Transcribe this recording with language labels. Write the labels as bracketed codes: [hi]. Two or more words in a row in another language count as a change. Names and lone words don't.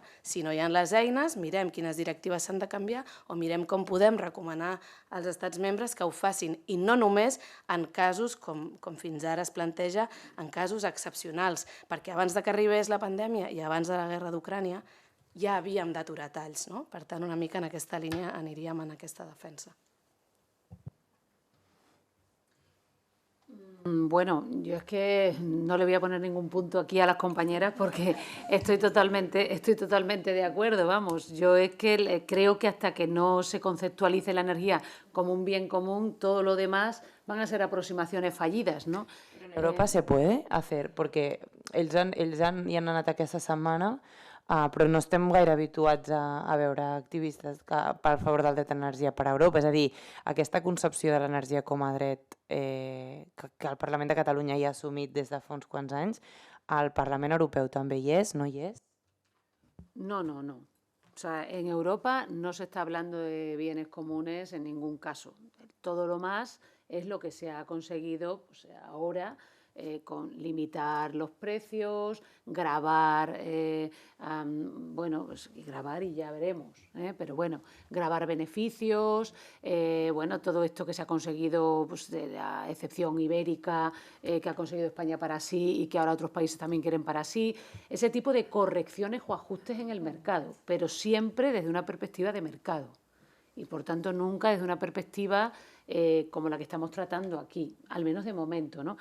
[ca] Si no hi ha les eines, mirem quines directives s'han de canviar o mirem com podem recomanar als estats membres que ho facin, i no només en casos, com fins ara es planteja, en casos excepcionals, perquè abans que arribés la pandèmia i abans de la guerra d'Ucrània ja havíem d'aturar talls. Per tant, una mica en aquesta línia aniríem en aquesta defensa. [es] Bueno, yo es que no le voy a poner ningún punto aquí a las compañeras porque estoy totalmente de acuerdo, vamos. Yo es que creo que hasta que no se conceptualice la energía como un bien común, todo lo demás van a ser aproximaciones fallidas, ¿no? En Europa se puede hacer, [ca] perquè ells hi han anat aquesta setmana, però no estem gaire habituats a veure activistes per favor del dret a l'energia per a Europa. És a dir, aquesta concepció de l'energia com a dret que el Parlament de Catalunya ja ha assumit des de fa uns quants anys, al Parlament Europeu també hi és, no hi és? [es] No. O sea, en Europa no se está hablando de bienes comunes en ningún caso. Todo lo más es lo que se ha conseguido pues, ahora con limitar los precios, gravar, bueno, pues, gravar y ya veremos, pero bueno, gravar beneficios, bueno, todo esto que se ha conseguido pues, de la excepción ibérica que ha conseguido España para sí y que ahora otros países también quieren para sí, ese tipo de correcciones o ajustes en el mercado, pero siempre desde una perspectiva de mercado y por tanto nunca desde una perspectiva como la que estamos tratando aquí, al menos de momento, ¿no?